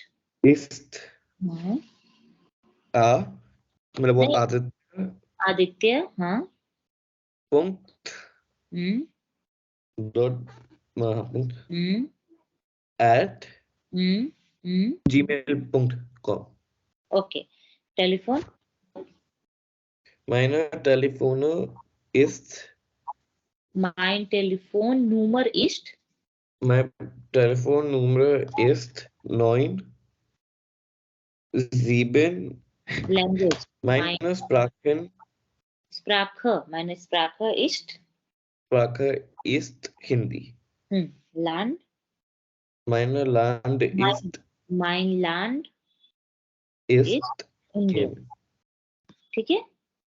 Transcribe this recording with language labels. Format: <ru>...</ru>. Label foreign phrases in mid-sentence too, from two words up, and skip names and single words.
<hi>इस्त आ, मतलब वो नहीं, आदित्य आदित्य, हाँ।</hi> <de>punkt हम्म</de> <en>dot हम्म at हम्म gmail.com.</en> <hi>ओके। टेलीफोन,</hi> <de>Meine Telefone ist, mein Telefonnummer ist, mein Telefonnummer ist 9 7,</de> <hi>लैंग्वेज,</hi> <de>meine meine Sprache ist, Sprache ist Hindi. Land, Meine Land mein Land ist ist Indien, Indien.</de> <hi>ठीक है?</hi>